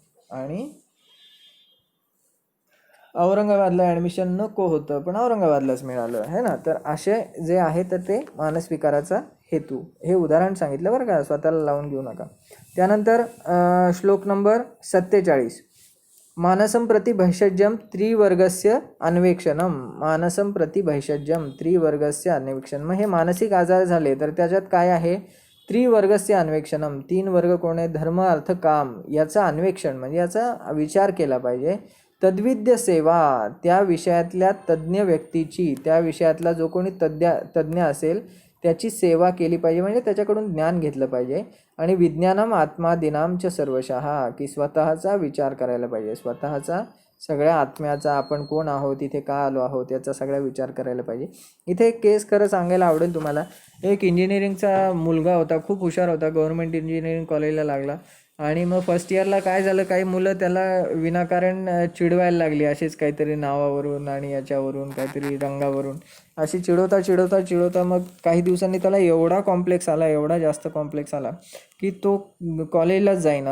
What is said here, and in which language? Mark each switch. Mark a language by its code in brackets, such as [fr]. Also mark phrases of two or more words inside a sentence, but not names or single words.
[mr] आणि औरंगाबादला ॲडमिशन नको होतं पण औरंगाबादलाच मिळालं आहे ना. तर असे जे आहे तर ते मानसविकाराचा हेतू, हे उदाहरण सांगितलं बरं का, स्वतःला लावून घेऊ नका. त्यानंतर श्लोक नंबर 47, [sa] मानसं प्रति भैषज्यम त्रिवर्गस्य अन्वेक्षणम. मानसं प्रति भैषज्यम त्रिवर्गस्य अन्वेक्षण. [mr] मग हे मानसिक आजार झाले तर त्याच्यात काय आहे, [sa] त्रिवर्गस्य अन्वेक्षणम, [mr] 3 वर्ग कोण आहे, धर्म अर्थ काम, याचा अन्वेक्षण म्हणजे याचा विचार केला पाहिजे. [sa] तद्विद्य सेवा, [mr] त्या विषयातल्या तज्ज्ञ व्यक्तीची, त्या विषयातला जो कोणी तज्ज्ञ असेल त्याची सेवा केली पाहिजे, म्हणजे त्याच्याकडून ज्ञान घेतलं पाहिजे. [sa] आणि विज्ञानम आत्मादिनांच सर्वशः, [mr] की स्वतःचा विचार करायला पाहिजे, स्वतःचा सगळ्या आत्म्याचा, आपण कोण आहोत, इथे का आलो आहोत, याचा सगळा विचार करायला पाहिजे. इथे एक केस खरं सांगायला आवडेल तुम्हाला. एक इंजिनिअरिंगचा मुलगा होता, खूप हुशार होता, गव्हर्नमेंट इंजिनिअरिंग कॉलेजला लागला. आणि मग फर्स्ट इयरला काय झालं, काही मुलं त्याला विनाकारण चिडवायला लागली, असेच काहीतरी नावावरून आणि याच्यावरून काहीतरी रंगावरून अशी चिडवता मग काही दिवसांनी त्याला एवढा कॉम्प्लेक्स आला, एवढा जास्त कॉम्प्लेक्स आला की तो कॉलेजलाच जाईना.